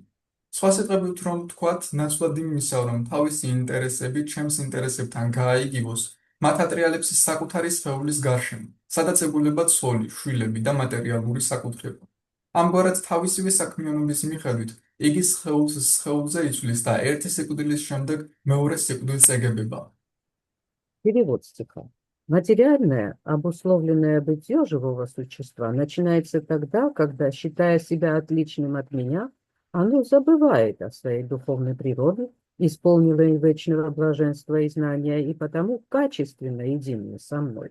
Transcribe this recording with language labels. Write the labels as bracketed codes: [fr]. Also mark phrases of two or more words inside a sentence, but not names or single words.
[ka] სხვა სიტყვებით რომ თქვათ, ნაცვლად იმისა, რომ თავისი ინტერესები ჩემს ინტერესებთან გააიგივოს, მათ ატრიალებს საკუთარი სხეულის გარშემო, სადაც ეგუება ცოლი, შვილები და მატერიალური საკუთრება. ამგვარად თავისივე საქმიანობის მიხედვით იგი სხეულზე იცვლის და ერთი სიკვდილის შემდეგ მეორე სიკვდილს ეგებება. [ru] Перевод стиха. Материальное, обусловленное бытие живого существа начинается тогда, когда, считая себя отличным от меня, оно забывает о своей духовной природе, исполненной вечного блаженства и знания, и потому качественно единое со мной.